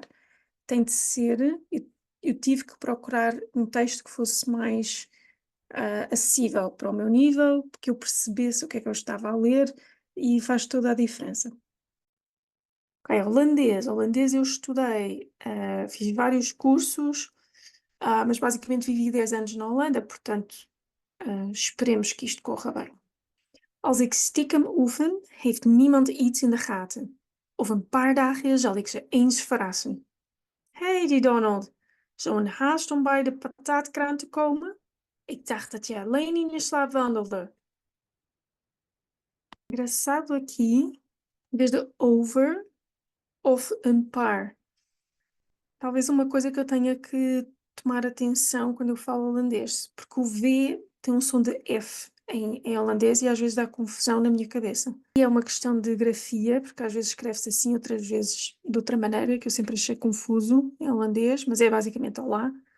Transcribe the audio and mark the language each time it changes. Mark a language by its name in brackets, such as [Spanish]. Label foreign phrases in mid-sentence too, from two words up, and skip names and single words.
[Portuguese] Tem de ser, eu tive que procurar um texto que fosse mais acessível para o meu nível, que eu percebesse o que é que eu estava a ler e faz toda a diferença. Ok, holandês eu estudei, fiz vários cursos, mas basicamente vivi 10 anos na Holanda, portanto, esperemos que isto corra bem. [Dutch] Als ik stiekem oefen, heeft niemand iets in de gaten. Over een paar dagen zal ik ze eens verrassen. Hey, die Donald, zo'n haast om bij de patatkraan te komen? Ik dacht dat je alleen in je slaap wandelde. [Portuguese] Engraçado aqui Em vez de [Dutch] over, of een paar. [Portuguese] Talvez uma coisa que eu tenha que tomar atenção quando eu falo holandês, porque o V tem um som de F em holandês e às vezes dá confusão na minha cabeça. E é uma questão de grafia, porque às vezes escreve-se assim, outras vezes de outra maneira, que eu sempre achei confuso em holandês, mas é basicamente olá.